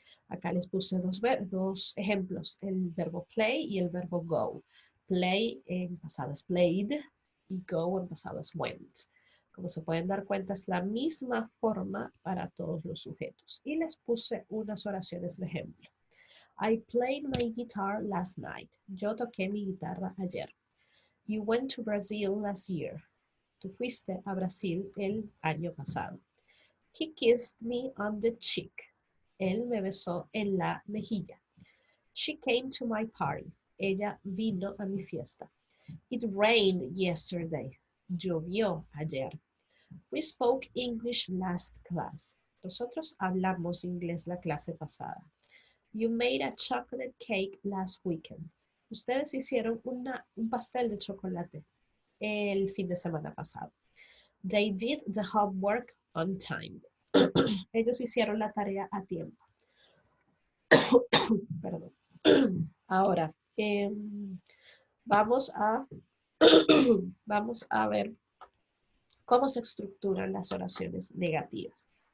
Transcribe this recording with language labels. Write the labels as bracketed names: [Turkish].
[Spanish] Acá les puse dos ejemplos, el verbo play y el verbo go. Play en pasado es played y go en pasado es went. Como se pueden dar cuenta, es la misma forma para todos los sujetos. Y les puse unas oraciones de ejemplo. [English] I played my guitar last night. [Spanish] Yo toqué mi guitarra ayer. [English] You went to Brazil last year. [Spanish] Tú fuiste a Brasil el año pasado. [English] He kissed me on the cheek. [Spanish] Él me besó en la mejilla. [English] She came to my party. [Spanish] Ella vino a mi fiesta. [English] It rained yesterday. [Spanish] Llovió ayer. [English] We spoke English last class. [Spanish] Nosotros hablamos inglés la clase pasada. [English] You made a chocolate cake last weekend. [Spanish] Ustedes hicieron un pastel de chocolate el fin de semana pasado. [English] They did the homework on time. [Spanish] Ellos hicieron la tarea a tiempo. Perdón. Ahora, vamos a, vamos a ver cómo se estructuran las oraciones negativas.